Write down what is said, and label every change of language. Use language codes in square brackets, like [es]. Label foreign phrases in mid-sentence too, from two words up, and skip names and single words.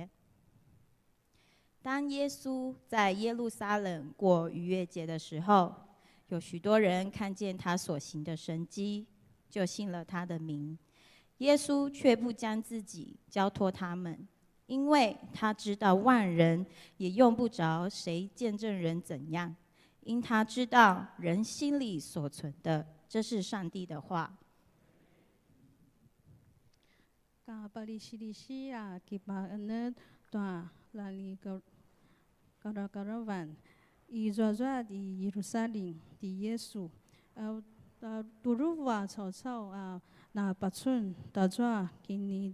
[zh] 当耶稣在耶路撒冷过逾越节的时候，有许多人看见他所行的神迹，就信了他的名。耶稣却不将自己交托他们，因为他知道万人也用不着谁见证人怎样，因他知道人心里所存的。这是上帝的话。 [pwn] Kabalisilisya kibaanat tua lali kara-karawan izwazwa di Yerusalem di Yesu turuwa cao na patsun tazwa kini